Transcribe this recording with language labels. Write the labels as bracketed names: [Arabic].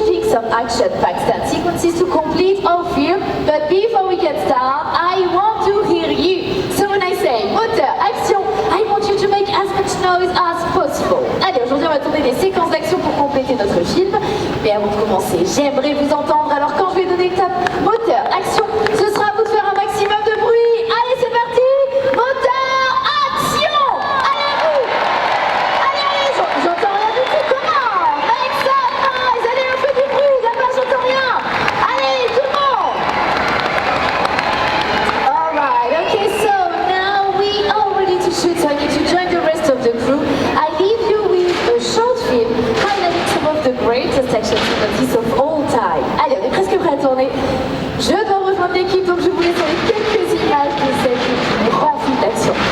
[English] some action-packed stunt sequences to complete our film, but before we get started, I want to hear you. So when I say moteur, action, I want you to make as much noise as possible. [French] Allez, aujourd'hui on va tourner des séquences d'action pour compléter notre film, mais avant de commencer, j'aimerais vous entendre, alors quand je vais donner le top moteur, action, ce sera à vous de faire un maximum de bruit. Allez, c'est parti, moteur, action. Allez, vous. Allez, j'entends rien du tout, comment? [English] Make some noise. [French] Allez, on fait du bruit, là-bas j'entends rien. Allez, tout le monde. [English] Alright, okay, so now we are ready to shoot, so I need to join the rest of the crew. I leave you with a short film highlighting some of the greatest action sequences of all time. [French] Allez, on est presque prêt à tourner. Je dois rejoindre l'équipe, donc je vous laisse avec quelques images de cette grand film d'action.